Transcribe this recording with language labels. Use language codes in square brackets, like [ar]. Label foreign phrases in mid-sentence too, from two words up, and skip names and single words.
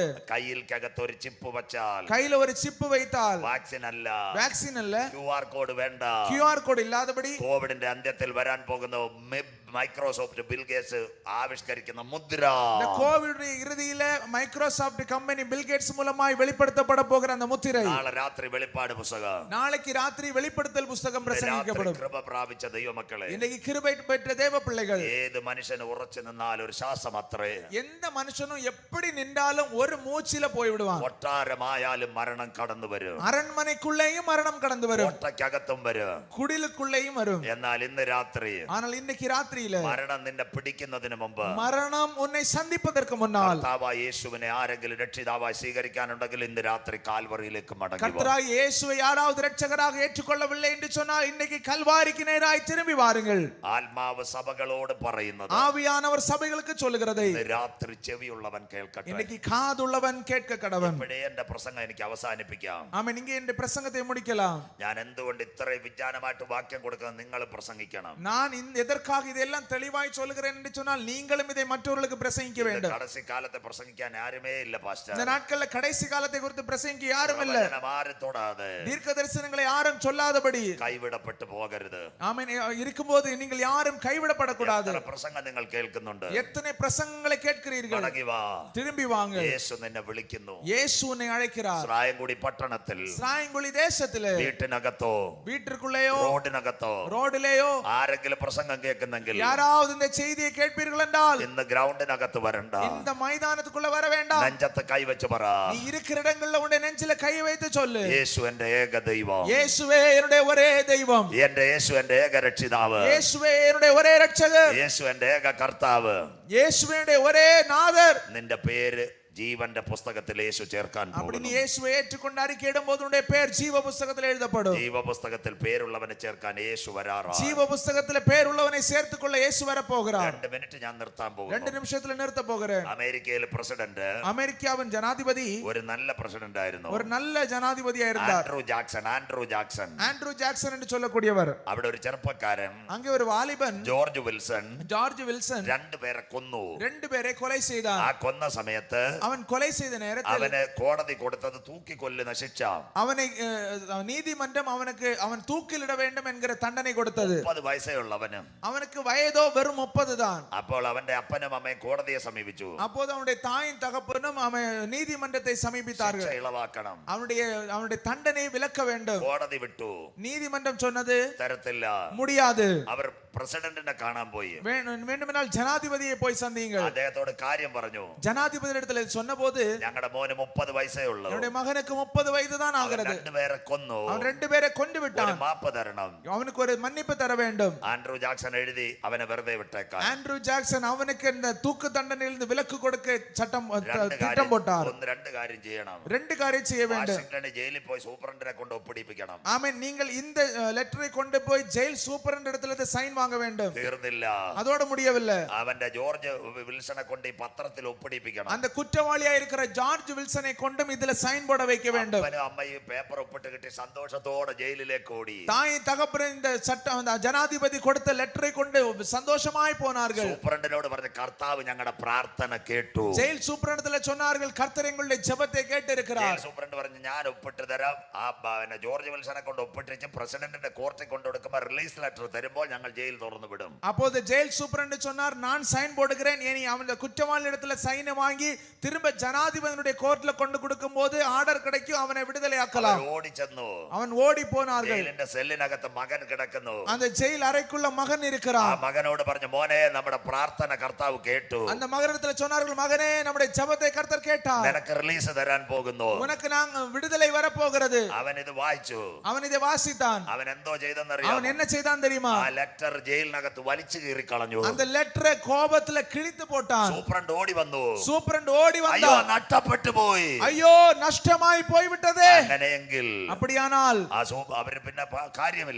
[ml] കയ്യിൽക്കകത്ത് ഒരു ചിപ്പ് വച്ചാൽ, [ta] கையில ஒரு சிப்பு வைத்தால், [ml] വാക്സിൻ അല്ല, [ta] வாக்சின் அல்ல, [en] QR code [ml] വേണ്ട, [en] QR code [ta] இல்லாதபடி, [ml] കോവിഡിന്റെ അന്ത്യത്തിൽ വരാൻ പോകുന്ന മൈക്രോസോഫ്റ്റ് ബിൽ ഗേറ്റ്സ് ആവിഷ്കരിക്കുന്ന മുദ്ര, [ta] இந்த கோவிட் இறுதியில மைக்ரோசாஃப்ட் கம்பெனி பில் கேட்ஸ் மூலமாய் வெளிப்படுத்தப்பட போகிற அந்த முத்திரை, [ml] നാളെ രാത്രി വെളിപ്പാട് പുസ്തകം, [ta] நாளைக்கு ராத்திரி வெளிப்படுத்தல் புஸ்தகம் பிரசங்கிக்கப்படும். [ml] കൃപ പ്രാപിച്ച ദൈവമക്കളെ, [ta] இன்னைக்கு கிருபை பெற்ற தேவ பிள்ளைகள், [ml] ഏത് മനുഷ്യന് ഉറച്ചു നിന്നാൽ ഒരു ശ്വാസം അത്രേ. [ta] எந்த மனுஷனும் எப்படி நின்றாலும் ஒரு மூச்சில போய் விடுவான். [ml] കൊട്ടാരമായാലും മരണം കടന്നു വരും, [ta] அரண்மனைக்குள்ளேயும் மரணம் கடந்து வரும், [ml] കോട്ടയ്ക്കകത്തും വരും, [ta] குடிலுக்குள்ளேயும் வரும். [ml] എന്നാൽ ഇന്ന് രാത്രി [ta] ஆனால் இன்னைக்கு ராத்திரியில [ml] മരണം നിന്നെ പിടിക്കുന്നതിന് മുമ്പ്, [ta] மரணம் உன்னை சந்திப்பதற்கு முன்னால், [ml] കർത്താവായ യേശുവിനെ ആരെങ്കിലും രക്ഷിതാവായി സ്വീകരിക്കാനുണ്ടെങ്കിൽ ഇന്ന് രാത്രി കാൽവറിയിലേക്ക് മടങ്ങി വാ. [ta] கர்த்தராய் இயேசுவை யாராவது இரட்சகராக ஏற்றுக்கொள்ளவில்லை என்று சொன்னால் இன்னைக்கு கல்வாரிக்கு நேராய் திரும்பி வாருங்கள். [ml] ആത്മാവ് സഭകളോട് പറയുന്നത്, [ta] ஆவியானவர் சபைகளுக்கு சொல்லுகிறதை [ml] ഇന്ന് രാത്രി ചെവിയുള്ളവൻ കേൾക്കട്ടെ. [ta] இன்னைக்கு காதுள்ளவன் கேட்க கடவன். [ml] ഇവിടെ എന്റെ പ്രസംഗം എനിക്ക് അവസാനിപ്പിക്കാം. [ta] ஆமென். இங்கே இந்த பிரசங்கத்தை முடிக்கலாம். [ml] ഞാൻ എന്തുകൊണ്ട് ഇത്രയും വിജ്ഞാനമായിട്ട് വാക്യം കൊടുക്കുന്നത് നിങ്ങൾ പ്രസംഗിക്കണം. [ta] நான் எதற்காக இதெல்லாம் தெளிவாய் சொல்லுகிறேன் என்று சொன்னால் நீங்களும் இதை மற்றவர்களுக்கு பிரசங்கிக்க வேண்டும். [ml] കടസി കാലത്തെ പ്രസംഗിക്കാൻ ആരുമേ ഇല്ല പാസ്റ്റർ. [ta] இந்த நாட்கள்ல கடைசி காலத்தை குறித்து பிரசங்கிக்க யாரும் இல்ல. [ml] ആരും തൊടാതെ, [ta] தீர்க்க தரிசனங்களை யாரும் சொல்லாதபடி [ml] കൈവിടപ്പെട്ടു പോകരുത്. [ta] ஆமென். இருக்கும்போது நீங்கள் யாரும் கைவிடப்படக்கூடாது. [ml] പ്രസംഗം നിങ്ങൾ കേൾക്കുന്നുണ്ട്. [ta] எத்தனை பிரசங்கங்களை கேட்கிறீர்கள்? [ml] മടങ്ങി വാ. [ta] திரும்பி வாங்க. [ml] യേശു നിന്നെ വിളിക്കുന്നു. [ta] இயேசு உன்னை அழைக்கிறார். [ml] സ്രായംകുടി പട്ടണത്തിൽ, [ta] ஸ்ராயங்குடி தேசத்திலே, [ml] വീട്ടിനകത്തോ [ta] வீட்டிற்குள்ளேயோ [ml] റോഡിനകത്തോ [ta] ரோடிலேயோ [ml] ആരെങ്കിലും പ്രസംഗം കേൾക്കുന്നെങ്കിൽ [ta] யாராவது இந்த செய்தியை கேட்பீர்கள் என்றால் [ml] ഇന്ന് ഗ്രൗണ്ടിനകത്ത് വരണ്ട. [ta] இந்த மைதானத்துக்குள்ள வர வேண்டாம். [ml] നെഞ്ചത്ത് കൈവച്ച് പറ, [ta] நீ இருக்கிற இடங்கள்ல உன்னுடைய நெஞ்சில கை வைத்து சொல்லு, [ml] യേശു എന്റെ ഏക ദൈവം, [ta] இயேசுவே என்னுடைய ஒரே தெய்வம், [ml] എന്റെ യേശു എന്റെ ഏക രക്ഷിതാവ്, [ta] இயேசுவே என்னுடைய ஒரே இரட்சகர், [ml] യേശു എന്റെ ഏക കർത്താവ്, [ta] இயேசுவே என்னுடைய ஒரே நாதர். [ml] നിന്റെ പേര് ജീവന്റെ പുസ്തകത്തിൽ യേശു ചേർക്കാൻ [ta] அப்படி நீ [ml] പോകുന്നു. [ta] இயேசுவை ஏற்றுக்கொண்டு அறிக்கையிடும்போது உன்னுடைய பெயர் ஜீவ புத்தகத்தில் எழுதப்படும். [ml] ജീവപുസ്തകത്തിൽ പേരുള്ളവനെ ചേർക്കാൻ യേശു വരാറാണ്. [ta] ஜீவ புத்தகத்தில் பெயர் உள்ளவனை சேர்த்துக்கொள்ள இயேசு வர போகிறார். [ml] 2 മിനിറ്റ് ഞാൻ നിർത്താൻ 2 പോകുന്നു. [ta] நிமிஷத்துல நிறுத்த போகிறேன். [ml] അമേരിക്കയിലെ പ്രസിഡന്റ്, [ta] அமெரிக்காவின் ஜனாதிபதி [ml] ഒരു നല്ല പ്രസിഡന്റ് ആയിരുന്നു. [ta] ஒரு நல்ல ஜனாதிபதியா இருந்தார். [ml] ആൻഡ്രൂ ജാക്സൺ [ta] ஆண்ட்ரூ ஜாக்சன் என்று சொல்லக்கூடியவர். [ml] അവിടെ ഒരു ചെറുപ്പക്കാരൻ [ta] அங்கே ஒரு வாலிபன் [ml] ജോർജ് വിൽസൺ [ta] ஜார்ஜ் வில்சன் [ml] 2 പേരെ കൊന്നു. [ta] 2 பேரை கொலை செய்தான். [ml] ആ കൊന്ന സമയത്ത് [ta] அவன் கொலை செய்த நேரத்தில் [ml] അവന് കോടതി കൊടുത്തത് തൂക്കിക്കൊല്ലുന്ന ശിക്ഷ. [ta] அவனை நீதிமன்றம் அவன் தூக்கிலிட வேண்டும் என்கிற தண்டனை கொடுத்தது. [ml] 30 വയസ്സേ ഉള്ളവന്. [ta] அவனுக்கு வயதோ வெறும் 30 தான். [ml] അപ്പോൾ അവന്റെ അപ്പനും അമ്മയും കോടതിയെ സമീപിച്ചു. [ta] அப்போது அவனுடைய தாயும் தகப்பனும் அவன் நீதிமன்றத்தை சமீபித்தார்கள். [ml] ശിക്ഷ ഇളവാക്കണം, [ta] அவனுடைய தண்டனையை விலக்க வேண்டும். [ml] കോടതി വിട്ടു. [ta] நீதிமன்றம் சொன்னது [ml] തരത്തില്ല, [ta] முடியாது. [ml] അവർ പ്രസിഡന്റിനെ കാണാൻ പോയി. [ta] வேண்டுமென்றால் ஜனாதிபதியை போய் சந்தியுங்கள். [ml] അദ്ദേഹത്തോട് കാര്യം പറഞ്ഞു. [ta] ஜனாதிபதியிடத்தில் சொன்னபோது [ml] ഞങ്ങളുടെ മോന് 30 വയസ്സേ ഉള്ളൂ, [ta] என்னுடைய மகனுக்கு 30 வயது தான் ஆகிறது. [ml] 2 പേരെ കൊന്നു, [ta] அவன் 2 பேரை கொண்டு [ml] ഒരു [ta] விட்டான். [ml] മാപ്പ് തരണം. [ta] அவனுக்கு ஒரு மன்னிப்பு தர வேண்டும். [ml] ആൻഡ്രൂ ജാക്സൺ എഴുതി അവനെ വെറുതെ വിട്ടേക്കാൻ. [ta] ஆண்ட்ரூ ஜாக்சன் அவனுக்கு இந்த தூக்கு தண்டனையிலிருந்து விலக்கு கொடுக்க திட்டம் போட்டார். [ml] 2 കാര്യം ചെയ്യണം. [ta] 2 காரியம் செய்ய வேண்டும். [ml] വാഷിംഗ്ടണിൽ ജയിലിൽ പോയി സൂപ്രണ്ടിനെ കൊണ്ട് ഒപ്പിടിപ്പിക്കണം. [ta] ஆமென். நீங்கள் இந்த லெட்டரை கொண்டு போய் [en] jail superintendent [ta] இடத்துல சைன் வாங்க வேண்டும். [ml] തീർന്നില്ല, [ta] அதோட முடியவில்லை. [ml] അവന്റെ ജോർജ് വിൽസനെ കൊണ്ട് ഈ പത്രത്തിൽ ഒപ്പിടിപ്പിക്കണം. [ta] அந்த குற்றவாளியா இருக்கிற ஜார்ஜ் வில்சனை கொண்டும் இதுல சைன் போட வைக்க வேண்டும். [ml] അപ്പനും അമ്മയും പേപ്പർ ഒപ്പിട്ട് കിട്ടി സന്തോഷത്തോടെ ജയിലിലേക്ക് ഓടി. [ta] தாய் தகப்பன் இந்த சட்டம் ஜனாதிபதி கொடுத்த லெட்டரை கொண்டு சந்தோஷமாய் போனார்கள். [ml] സൂപ്രണ്ടിനോട് പറഞ്ഞു, കർത്താവ് ഞങ്ങളുടെ പ്രാർത്ഥന കേട്ടു. [en] jail superintendent [ta] சொன்னார்கள், கர்த்தர் எங்களுடைய ஜெபத்தை கேட்டு இருக்கிறார். [ml] സൂപ്രണ്ട് പറഞ്ഞു, ഞാൻ ഒപ്പിട്ട് തരാം. ആ ജോർജ് വിൽസനെ കൊണ്ട് ഒപ്പിട്ടിച്ച് പ്രസിഡന്റിന്റെ കോർട്ടിൽ കൊണ്ടുകൊടുക്കുമ്പോൾ [en] release letter [ml] തരുമ്പോൾ ഞങ്ങൾ ജയിൽ തുറന്നു വിടും. [ta] அப்போது [en] jail superintendent [ta] சொன்னார், நான் சைன் போடுகிறேன். இனி அவன் குற்றவாளி இடத்துல சைனை வாங்கி திரும்ப ஜனாதிபதியுடைய கோர்ட்ல கொண்டு கொடுக்கும் போது ஆர்டர் கிடைக்கும், அவனை விடுதலை ஆக்கலாம். [ml] ഓടി ചെന്നു. [ta] அவன் ഓടി போனார்கள். [ml] ജയിലിന്റെ സെല്ലിനകത്ത് മകൻ കിടക്കുന്നു. [ta] அந்த ஜெயில் அறைக்குள்ள மகன் இருக்கிறான். [ml] ആ മകനോട് പറഞ്ഞു, മോനെ നമ്മുടെ പ്രാർത്ഥന കർത്താവ് കേട്ടു. [ta] அந்த மகனிடத்துல சொன்னார்கள், மகனே நம்முடைய ஜெபத்தை கர்த்தர் கேட்டார். [ml] നിനക്ക് റിലീസ് തരാൻ പോകുന്നു. [ta] உனக்கு நாங்க விடுதலை வர போகிறது. [ml] അവൻ ഇത് വായിച്ചു. [ta] அவன் இதை வாசித்தான். [ml] അവൻ എന്തോ ചെയ്തെന്നറിയാം. [ta] அவன் என்ன செய்தான் தெரியுமா? [ml] ആ ലെറ്റർ ജയിലിനകത്ത് വലിച്ചു കീറി കളഞ്ഞു. [ta] அந்த லெட்டரை கோபத்துல கிழித்து போட்டான். [ml] സൂപ്രണ്ട് ഓടി വന്നു. [ta] சூப்பரண்ட் ஓடி [ml] അയ്യോ [ta] வந்தான். [ml] നഷ്ടപ്പെട്ടു പോയി. [ta] ஐயோ நஷ்டமாய் போய்விட்டதே. [ml] അങ്ങനെയെങ്കിൽ [ta] அப்படியானால் [ml] അവര് പിന്നെ കാര്യമില്ല.